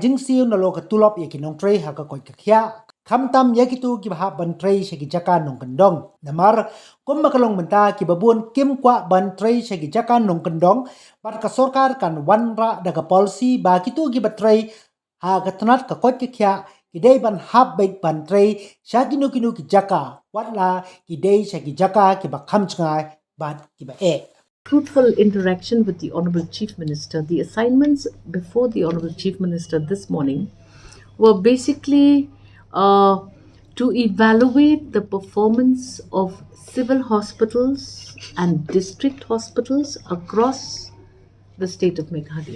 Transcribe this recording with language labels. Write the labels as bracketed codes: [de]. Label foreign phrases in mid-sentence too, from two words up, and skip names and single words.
[kha] jingsiu na lo ka tulop ya ki Nongtrei ha ka kot ka Khia khamtam ya ki tu ki ba ban trei she ki jaka nong kandong namar kum ba ka long menta ki babun kim kwa ban trei she ki jaka nong kandong bat ka Sorkar kan wan ra da ka policy ba ki tu ki ba trei ha ka tnat ka kot ka Khia ki dei ban hab bait ban trei sha ki nu ki jaka wat la ki dei sha ki jaka ki ba kham chngai bat ki ba e [en] fruitful interaction with the Honorable Chief Minister. The assignments before the Honorable Chief Minister this morning were basically to evaluate the performance of civil hospitals and district hospitals across the state of Meghalaya.